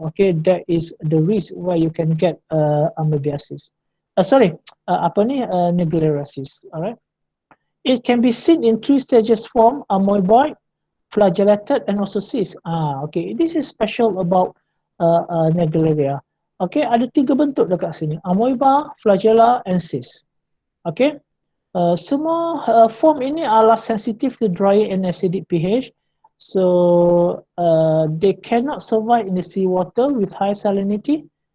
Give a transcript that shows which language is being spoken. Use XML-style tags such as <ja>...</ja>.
<en>Okay, that is the risk where you can get amoebiasis. Naegleriasis. Alright. It can be seen in 3 stages form: amoeboid, flagellated, and also cyst. Okay, this is special about Naegleria.</en> <ms>Okay, ada 3 bentuk dekat sini: amoeba, flagella,</ms> <en>and cyst. Okay,</en> <ms>semua form ini adalah</ms> <en>sensitive to dry and acidic pH. So they cannot survive in the seawater with high salinity.</en>